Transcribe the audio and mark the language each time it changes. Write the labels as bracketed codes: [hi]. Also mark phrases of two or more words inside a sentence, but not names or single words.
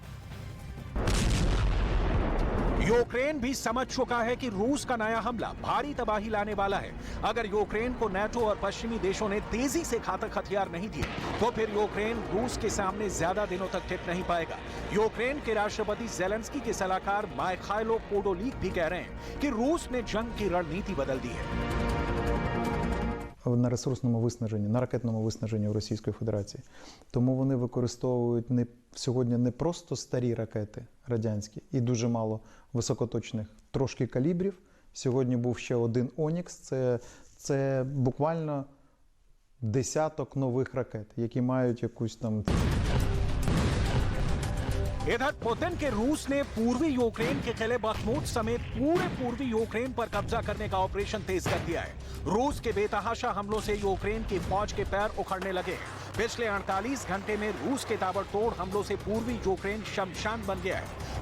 [hi] यूक्रेन भी समझ चुका है कि रूस का नया हमला भारी तबाही लाने वाला है। अगर यूक्रेन को नाटो और पश्चिमी देशों ने तेजी से घातक हथियार नहीं दिए तो फिर यूक्रेन रूस के सामने ज्यादा दिनों तक टिक नहीं पाएगा। यूक्रेन के राष्ट्रपति जेलेंस्की के सलाहकार मायखाइलो पोडोलिक भी कह रहे हैं कि रूस ने जंग की रणनीति बदल दी है। [uk] На ресурсному виснаженні, на ракетному виснаженні у Російської Федерації. Тому вони використовують сьогодні не просто старі ракети радянські і дуже мало високоточних, трошки калібрів. Сьогодні був ще один «Онікс», це буквально десяток нових ракет, які мають якусь там... [hi] इधर पुतिन के रूस ने पूर्वी यूक्रेन के किले बखमूत समेत पूरे पूर्वी यूक्रेन पर कब्जा करने का ऑपरेशन तेज कर दिया है। रूस के बेतहाशा हमलों से यूक्रेन की फौज के पैर उखड़ने लगे हैं। पिछले 48 घंटे में रूस के ताबड़तोड़ हमलों से पूर्वी यूक्रेन शमशान बन गया है।